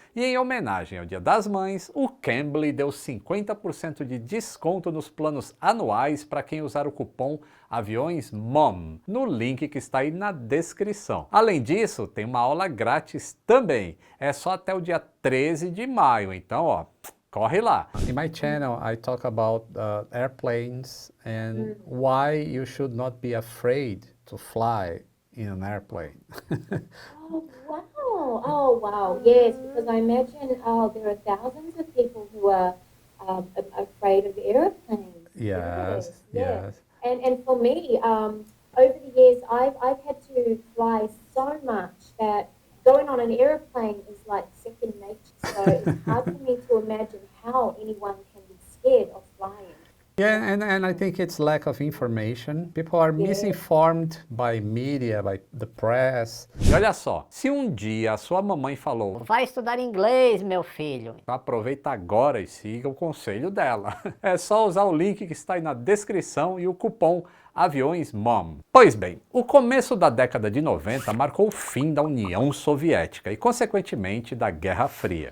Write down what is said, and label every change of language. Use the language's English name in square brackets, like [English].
[Portuguese] E em homenagem ao Dia das Mães, o Cambly deu 50% de desconto nos planos anuais para quem usar o cupom AviõesMOM, no link que está aí na descrição. Além disso, tem uma aula grátis também. É só até o dia 13 de maio, então ó, corre lá. [English] In my channel, I talk about airplanes and why you should not be afraid to fly in an airplane. Oh, wow. Oh, wow. Yes, because I imagine there are thousands of people who are afraid of airplanes. Yes, yes. And for me, over the years, I've had to fly so much that going on an airplane is like second nature. So it's hard for me to imagine how anyone can be scared of flying. Yeah, and I think it's lack of information. People are misinformed by media, by the press. [Portuguese] E olha só, se um dia a sua mamãe falou, vai estudar inglês, meu filho, aproveita agora e siga o conselho dela. É só usar o link que está aí na descrição e o cupom AviõesMOM. Pois bem, o começo da década de 90 marcou o fim da União Soviética e, consequentemente, da Guerra Fria.